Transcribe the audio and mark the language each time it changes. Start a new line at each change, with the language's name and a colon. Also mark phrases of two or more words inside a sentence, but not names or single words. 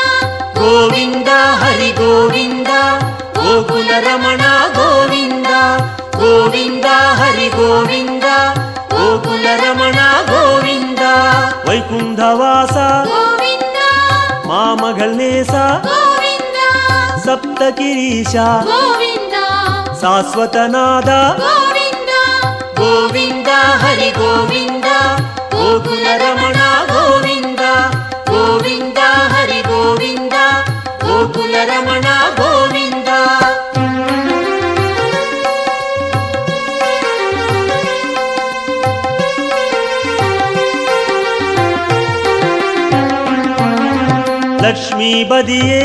Tamil: கோவிந்தா ஹரி கோவிந்தா கோகுல ரமணா கோவிந்தா கோவிந்தா ஹரி கோவிந்தா கோகுல ரமணா கோவிந்தா வைகுண்டவாச கோவிந்தா மாமகள் நேசா கோவிந்தா சப்தகிரீஷா கோவிந்தா
Kannada: ಶಾಶ್ವತನಾದ
Tamil: கோவிந்தா
Kannada: ಗೋವಿಂದ ಹರಿ ಗೋವಿಂದ ಗೋಕುಲ ರಮಣ ಗೋವಿಂದ ಗೋವಿಂದ ಹರಿ ಗೋವಿಂದ ಗೋಕುಲ ರಮಣ ಗೋವಿಂದ ಲಕ್ಷ್ಮೀ ಬದಿಯೇ